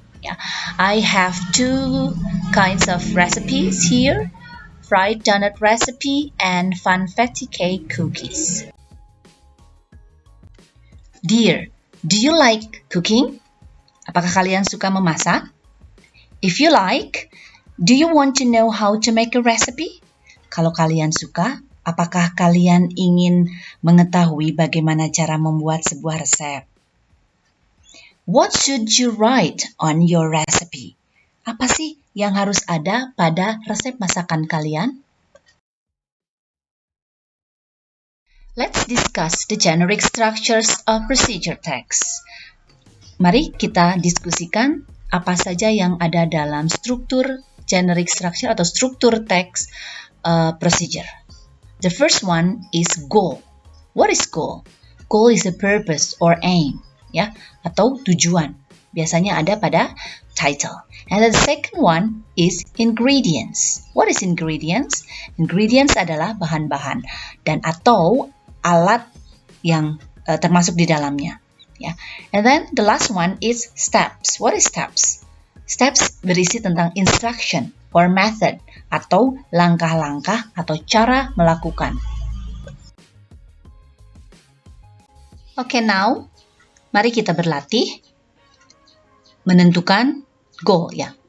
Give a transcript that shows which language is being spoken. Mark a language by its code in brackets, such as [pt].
[en] Yeah, I have 2 kinds of recipes here, fried donut recipe and funfetti cake cookies. Dear, do you like cooking? [id] Apakah kalian suka memasak? [en] If you like, do you want to know how to make a recipe? [id] Kalau kalian suka, apakah kalian ingin mengetahui bagaimana cara membuat sebuah resep? [en] What should you write on your recipe? [id] Apa sih yang harus ada pada resep masakan kalian? [en] Let's discuss the generic structures of procedure text. [id] Mari kita diskusikan apa saja yang ada dalam struktur generic structure atau struktur teks procedure. [en] The first one is goal. What is goal? Goal is a purpose or aim, ya, [id] atau tujuan. Biasanya ada pada title. [en] And the second one is ingredients. What is ingredients? [id] Ingredients adalah bahan-bahan dan atau alat yang termasuk di dalamnya, ya. [en] And then the last one is steps. What is steps? [id] Steps berisi tentang [en] instruction or method [id] atau langkah-langkah atau cara melakukan. [en] Okay, now [id] mari kita berlatih menentukan goal, ya.